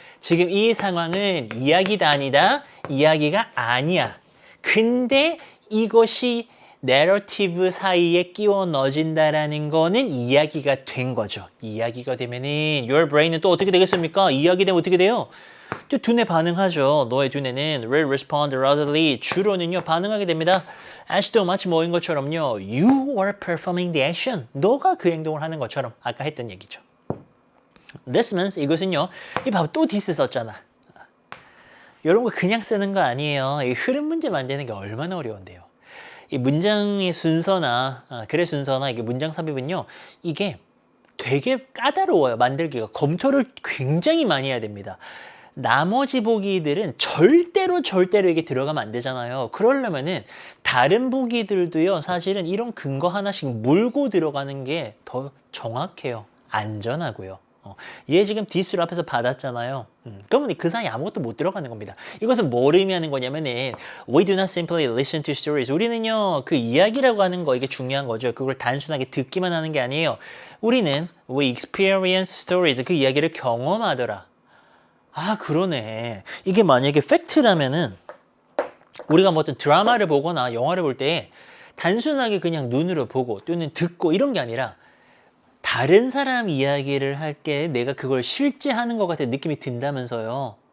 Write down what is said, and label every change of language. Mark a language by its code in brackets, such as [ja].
[ko] 지금 이 상황은 이야기다 아니다. 이야기가 아니야. 근데 이것이 내러티브 사이에 끼워 넣어진다라는 거는 이야기가 된 거죠. 이야기가 되면은 [en] your brain [ko] 은 또 어떻게 되겠습니까? 이야기 되면 어떻게 돼요? 또 두뇌 반응하죠. 너의 두뇌는 [en] will respond readily. [ko] 주로는요 반응하게 됩니다. [en] as though [ko] 마치 뭐인 것처럼요. [en] You are performing the action. [ko] 너가 그 행동을 하는 것처럼 아까 했던 얘기죠. [en] This means [ko] 이것은요. 이 봐봐 또 this 썼잖아. 이런 거 그냥 쓰는 거 아니에요. 이 흐름 문제 만드는 게 얼마나 어려운데요. 이 문장의 순서나 글의 순서나 이게 문장 삽입은요. 이게 되게 까다로워요. 만들기가. 검토를 굉장히 많이 해야 됩니다. 나머지 보기들은 절대로 이게 들어가면 안 되잖아요. 그러려면은 다른 보기들도요. 사실은 이런 근거 하나씩 물고 들어가는 게 더 정확해요. 안전하고요. 얘 지금 디스를 앞에서 받았잖아요. 그러면 그 사이에 아무것도 못 들어가는 겁니다. 이것은 뭘 의미하는 거냐면은 [en] We do not simply listen to stories. [ko] 우리는요 그 이야기라고 하는 거 이게 중요한 거죠. 그걸 단순하게 듣기만 하는 게 아니에요. 우리는 [en] we experience stories. [ko] 그 이야기를 경험하더라. 아 그러네. 이게 만약에 팩트라면은 우리가 뭐 어떤 드라마를 보거나 영화를 볼 때 단순하게 그냥 눈으로 보고 또는 듣고 이런 게 아니라 다른 사람 이야기를 할 게 내가 그걸 실제 하는 것 같은 느낌이 든다면서요.